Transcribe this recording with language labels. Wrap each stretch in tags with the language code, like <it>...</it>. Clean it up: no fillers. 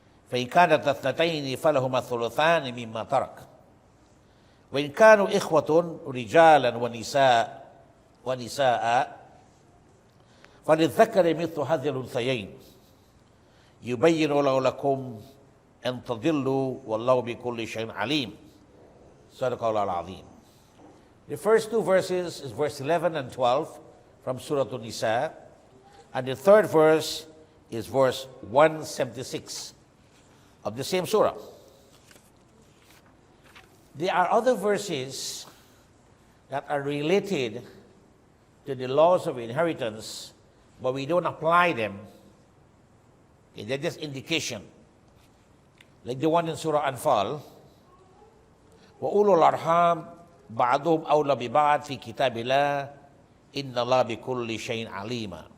<ar>فإن كانت اثنتين فلهما الثلثان مما ترك وإن كانوا إخوة رجالا ونساء فللذكر مثل حظ الأنثيين يبين الله لكم أن تضلوا والله بكل شيء عليم. صدق الله العظيم.</ar> <en>The first two verses is verse 11 and 12 from Surah An-Nisa, and the third verse is verse 176 of the same surah. There are other verses that are related to the laws of inheritance, but we don't apply them. Okay, they're just indication. Like the one in Surah Anfal,</en> <ar>وَأُولُو الْأَرْحَامِ بَعْضُهُمْ أَوْلَى بِبَعْضٍ فِي كِتَابِ اللَّهِ إِنَّ اللَّهَ بِكُلِّ شَيْءٍ عَلِيمٌ.</ar>